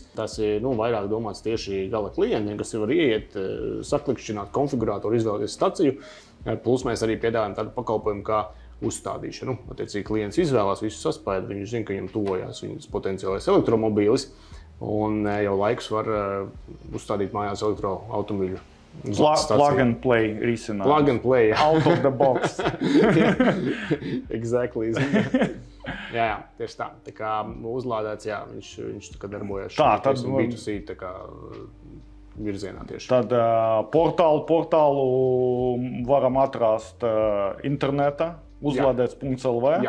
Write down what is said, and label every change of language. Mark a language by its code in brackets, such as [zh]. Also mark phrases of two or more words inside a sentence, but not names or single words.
[lv] Tas ir vairāk domāts tieši gala klientiem, kas var ieiet, saklikšķināt konfigurātoru, izvēlēties staciju. Plus mēs arī piedāvājam tādu pakalpojumu kā uzstādīšanu. Attiecīgi klients izvēlās visu saspaidu, viņš zina, ka viņam tuvojās viņas potenciālais elektromobīlis, un jau laiks var uzstādīt mājās elektroautomobīļu. [en] Plug and play risinājums. Plug and play, jā. Out of the box. Exactly. [lv] jā, tieši tā. Tā kā uzlādēts, jā, viņš tā kā darbojas tad B2C tā kā virzienā tieši. Tad portālu varam atrast internetā, uzlādēts.lv. Jā.